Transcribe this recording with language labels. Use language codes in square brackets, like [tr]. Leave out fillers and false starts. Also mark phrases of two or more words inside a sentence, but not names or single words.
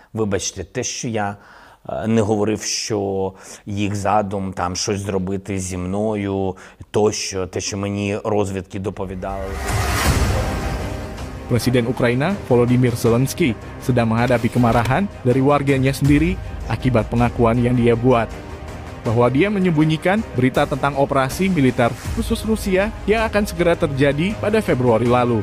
[uk] вибачте, те, що я не говорив, що їх задум там щось зробити зі мною, тощо, те, що мені розвідки доповідали. [id] Presiden Ukraina, Volodymyr Zelensky, sedang menghadapi kemarahan dari warganya sendiri akibat pengakuan yang dia buat. Bahwa dia menyembunyikan berita tentang operasi militer khusus Rusia yang akan segera terjadi pada Februari lalu.